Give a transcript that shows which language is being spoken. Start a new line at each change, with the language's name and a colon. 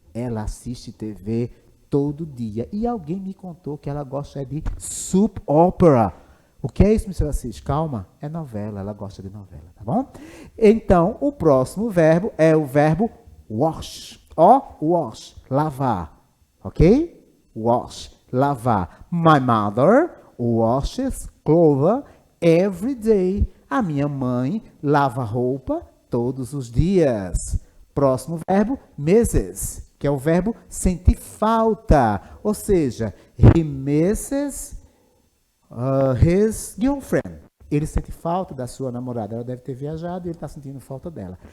Portuguese: Ela assiste TV todo dia. E alguém me contou que ela gosta de soap opera. O que é isso, Mr. Assis? Calma, é novela, ela gosta de novela, tá bom? Então, o próximo verbo é o verbo wash. Ó, wash, lavar, ok? Wash, lavar.
English: My mother washes clothes every day.
Portuguese: A minha mãe lava roupa todos os dias. Próximo verbo, Mrs. que é o verbo sentir falta. Ou seja,
English: he misses his girlfriend.
Portuguese: Ele sente falta da sua namorada. Ela deve ter viajado e ele está sentindo falta dela.